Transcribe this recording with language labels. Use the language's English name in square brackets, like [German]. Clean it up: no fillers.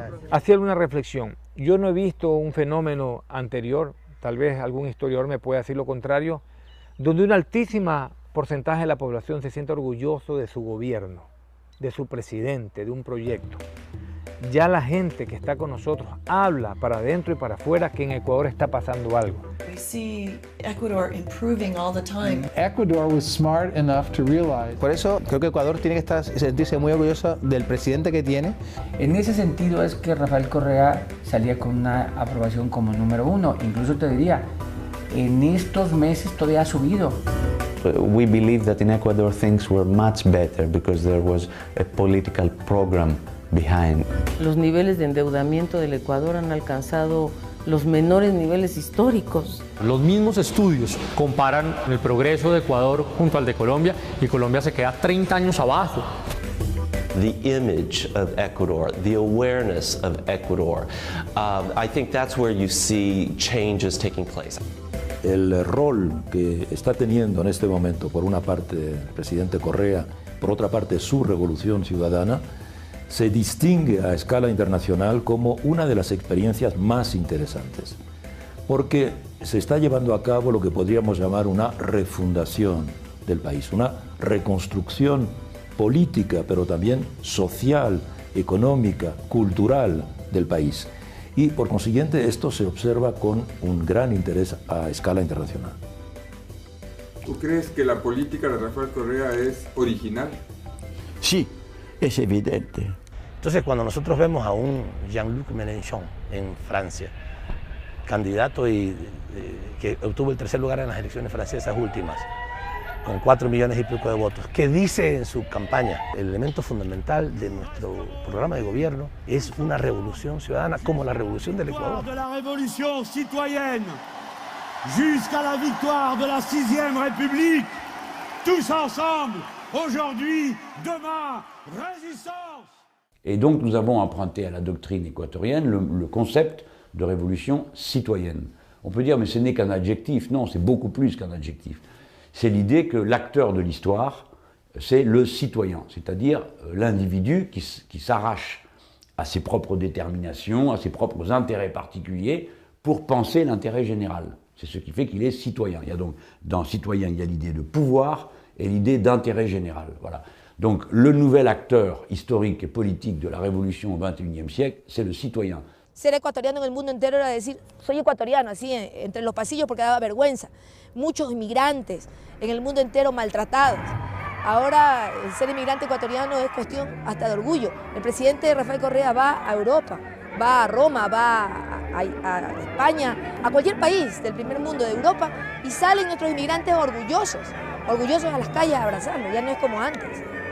[Spanish] Hacía alguna reflexión. Yo no he visto un fenómeno anterior, tal vez algún historiador me pueda decir lo contrario, donde un altísimo porcentaje de la población se sienta orgulloso de su gobierno, de su presidente, de un proyecto. Ya la gente que está con nosotros habla para adentro y para afuera que en Ecuador está pasando algo. [English] We see Ecuador improving all the time. Ecuador was smart enough to realize. [Spanish] Por eso creo que Ecuador tiene que sentirse muy orgulloso del presidente que tiene. En ese sentido es que Rafael Correa salía con una aprobación como número 1. Incluso te diría, en estos meses todavía ha subido. [English] We believe that in Ecuador things were much better because there was a political program behind. [Spanish] Los niveles de endeudamiento del Ecuador han alcanzado los menores niveles históricos. Los mismos estudios comparan el progreso de Ecuador junto al de Colombia y Colombia se queda 30 años abajo. [English] The image of Ecuador, the awareness of Ecuador, I think that's where you see changes taking place. [Spanish] El rol que está teniendo en este momento, por una parte el presidente Correa, por otra parte su revolución ciudadana, se distingue a escala internacional como una de las experiencias más interesantes, porque se está llevando a cabo lo que podríamos llamar una refundación del país, una reconstrucción política, pero también social, económica, cultural del país. Y por consiguiente esto se observa con un gran interés a escala internacional. ¿Tú crees que la política de Rafael Correa es original? Sí, es evidente. Entonces, cuando nosotros vemos a un Jean-Luc Mélenchon en Francia, candidato que obtuvo el tercer lugar en las elecciones francesas últimas, con 4 millones y pico de votos, que dice en su campaña, el elemento fundamental de nuestro programa de gobierno es una revolución ciudadana como la revolución del Ecuador. [French] De la revolución citoyenne jusqu'à la victoire de la 6e République, tous ensemble, aujourd'hui, demain, résistance. Et donc nous avons emprunté à la doctrine équatorienne le concept de révolution citoyenne. On peut dire mais ce n'est qu'un adjectif, non, c'est beaucoup plus qu'un adjectif. C'est l'idée que l'acteur de l'histoire, c'est le citoyen, c'est-à-dire l'individu qui s'arrache à ses propres déterminations, à ses propres intérêts particuliers pour penser l'intérêt général. C'est ce qui fait qu'il est citoyen. Il y a donc, dans citoyen, il y a l'idée de pouvoir et l'idée d'intérêt général. Voilà. Donc le nouvel acteur historique et politique de la révolution au XXIe siècle, c'est le citoyen. [Spanish] Ser ecuatoriano en el mundo entero era decir, soy ecuatoriano, así entre los pasillos porque daba vergüenza. Muchos inmigrantes en el mundo entero maltratados. Ahora ser inmigrante ecuatoriano es cuestión hasta de orgullo. El presidente Rafael Correa va a Europa, va a Roma, va a España, a cualquier país del primer mundo de Europa y salen nuestros inmigrantes orgullosos a las calles a abrazarlo, ya no es como antes.